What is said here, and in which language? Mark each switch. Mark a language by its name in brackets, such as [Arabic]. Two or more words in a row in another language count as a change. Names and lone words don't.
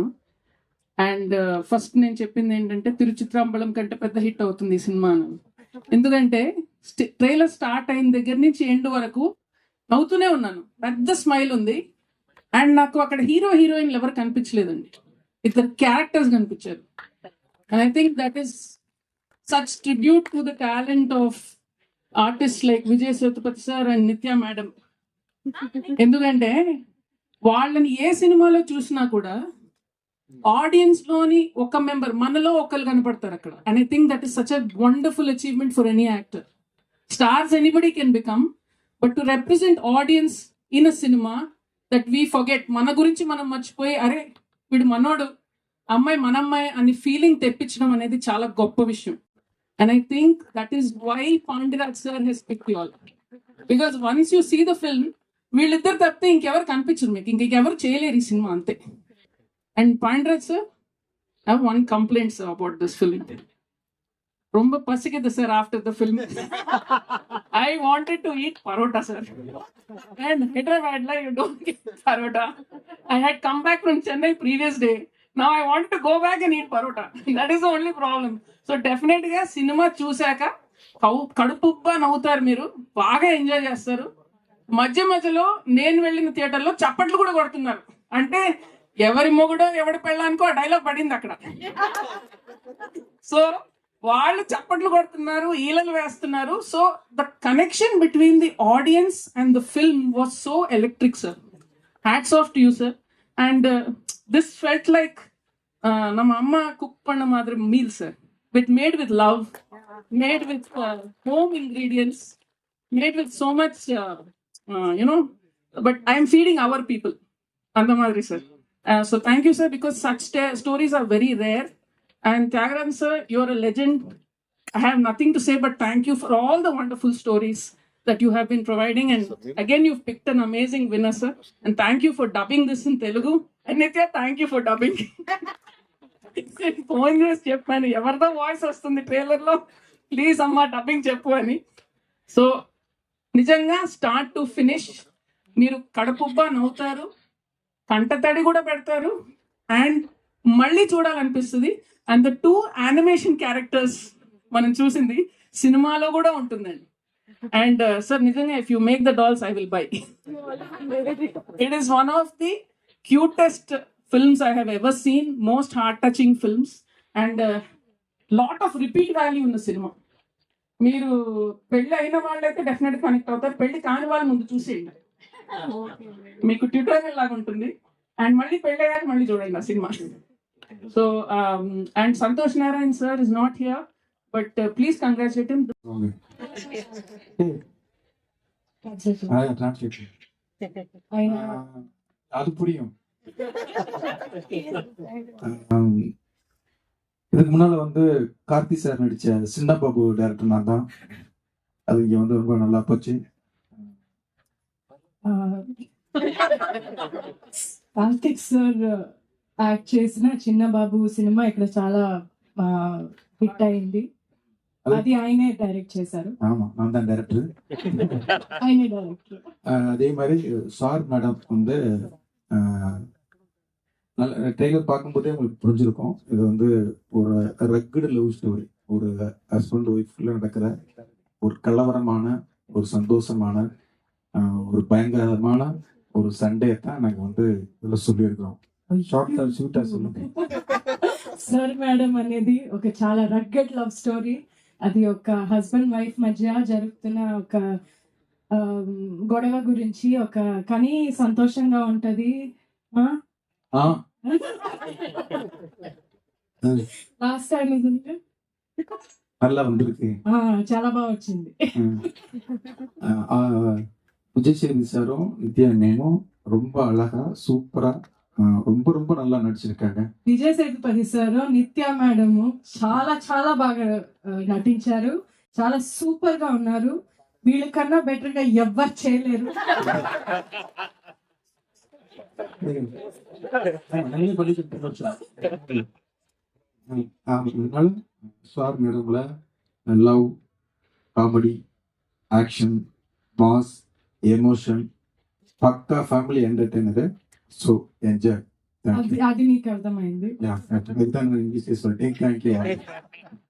[English] and first [Telugu] నేను చెప్పింది ఏంటంటే, తిరుచిత్రాంబలం కంటే పెద్ద హిట్ అవుతుంది ఈ సినిమా అని. ఎందుకంటే ట్రైలర్ స్టార్ట్ అయిన దగ్గర నుంచి ఎండ్ వరకు నవ్వుతూనే ఉన్నాను, పెద్ద స్మైల్ ఉంది. అండ్ నాకు అక్కడ హీరో హీరోయిన్లు ఎవరు కనిపించలేదండి, ఇద్దరు క్యారెక్టర్స్ కనిపించారు. [English] and I think that is such tribute to the talent of artists like Vijay Sethupathi sir and Nitya madam. [Telugu] ఎందుకంటే వాళ్ళని ఏ సినిమాలో చూసినా కూడా ఆడియన్స్ లోని ఒక మెంబర్, మనలో ఒకరు కనపడతారు అక్కడ. [English] And I think that is such a wonderful achievement for any actor. Stars anybody can become, but to represent audience in a cinema that we forget, [Telugu] మన గురించి మనం మర్చిపోయి అరే వీడు మనోడు, అమ్మాయి మనమ్మాయి అని ఫీలింగ్ తెప్పించడం అనేది చాలా గొప్ప విషయం. [English] And I think that is why Pandiraj sir has picked you all. Because once you see the film, [Telugu] వీళ్ళిద్దరు తప్పితే ఇంకెవరు కనిపించరు మీకు, ఇంకెవరు చేయలేరు ఈ సినిమా అంతే. [English] And Pandiraj sir, I have one complaint sir about this film. [Tamil] ரொம்ப பசிக்குது சார் [English] after the film. I wanted to eat parota, sir. And Hyderabad, you don't get parota. I had come back from Chennai previous day. Now I want to go back and eat parota. That is the only problem. So definitely [Telugu] గా సినిమా చూసాక కడుపుబ్బా నవ్వుతారు, మీరు బాగా ఎంజాయ్ చేస్తారు. మధ్య మధ్యలో నేను వెళ్ళిన థియేటర్లో చప్పట్లు కూడా కొడుతున్నారు. అంటే ఎవరి మొగుడో ఎవడి పెళ్ళానికో ఆ డైలాగ్ పడింది అక్కడ. సో వాళ్ళు చప్పట్లు కొడుతున్నారు, ఈలలు వేస్తున్నారు. [English] So the connection between the audience and the film was so electric sir. Hats off to you sir. And this felt like [Tamil] நம்ம அம்மா குக் பண்ண மாதிரி மீல் சார், [English] Made with love, made with home ingredients, made with so much you know, but I am feeding our people [Tamil] அந்த மாதிரி சார். [English] So thank you sir, because such stories are very rare. And Tyagarajan sir, you're a legend. I have nothing to say but thank you for all the wonderful stories that you have been providing. And again, you've picked an amazing winner sir, and thank you for dubbing this in Telugu. And Nitya, thank you for dubbing. [Telugu] ఫోన్ చేసి చెప్పాను, ఎవరిదో వాయిస్ వస్తుంది ట్రైలర్ లో, ప్లీజ్ అమ్మా డబ్బింగ్ చెప్పు అని. సో నిజంగా [English] start to finish [Telugu] మీరు కడుపుబ్బా నవ్వుతారు, కంటతడి కూడా పెడతారు, అండ్ మళ్ళీ చూడాలనిపిస్తుంది. అండ్ [English] the 2 animation characters [Telugu] మనం చూసింది సినిమాలో కూడా ఉంటుందండి. [English] And sir నిజంగా if you make the dolls I will buy. It is one of the cutest films I have ever seen, most heart-touching films, and lot of repeat value in the cinema. [Telugu] మీరు పెళ్ళి అయిన వాళ్ళైతే [English] definite connect [Telugu] అవుతారు, పెళ్లి కాని వాళ్ళ ముందు చూసేయండి, మీకు ట్యూటోరియల్ లాగా ఉంటుంది. అండ్ మళ్ళీ పెళ్ళి అయ్యాక మళ్ళీ చూడండి ఆ సినిమా. [English] So and Santhosh Narayan sir is not here, but please congratulate him. [Tamil] அது புரியும். இதுக்கு முன்னால வந்து கார்த்தி சார் நடிச்ச சின்ன பாபு டைரக்டர் நான் தான். அது இங்க வந்து ரொம்ப நல்லா போச்சு. [Telugu] కార్తిక్ సార్ యాక్ట్ చేసిన చిన్న బాబు సినిమా ఇక్కడ చాలా హిట్ అయింది. అది ఆయనే డైరెక్ట్ చేశారు. [Tamil] ஆமா, நான் தான் டைரக்டர். [Telugu] ఆయనే డైరెక్టర్. [Tamil] அதே மாதிரி சார் மேடம் வந்து நல்ல ட்ரெய்லர் பார்க்கும்போதே உங்களுக்கு புரிஞ்சிருக்கும். இது வந்து ஒரு [English] rugged love story, [Tamil] ஒரு [English] husband wifeல [Tamil] நடக்கிற ஒரு கலவரமான, ஒரு சந்தோஷமான, ஒரு பயங்கரமான ஒரு சண்டே தான் நாங்கள் வந்து இதில் சொல்லியிருக்கிறோம். [English] short shoot అసలు [Telugu] సర్ మేడం అనేది ఒక చాలా [English] rugged love story. [Telugu] అది ఒక [English] husband wife [Telugu] మధ్య జరుగుతున్న ఒక గొడవ గురించి, ఒక కానీ సంతోషంగా ఉంటది. [English] last time [Tamil] நல்லா வந்திருக்கு. [Telugu] చాలా బాగా వచ్చింది. [Tamil] விஜய் சேதுபதி சாரும் நித்யா மேமும் ரொம்ப அழகா சூப்பரா ரொம்ப ரொம்ப நல்லா நடிச்சிருக்காங்க. [Telugu] విజయ్ సేతుపతి సార్, నిత్య మేడం చాలా చాలా బాగా నటించారు, చాలా సూపర్ గా ఉన్నారు. వీళ్ళకన్నా బెటర్ గా ఎవ్వరు చేయలేరు. [Tamil] சார் மேடம்ல [English] love, comedy, action, mass, ఎమోషన్, పక్కా family entertainer. So enjoy. [Telugu] అది నీకు అర్థమైంది. ఇంగ్లీష్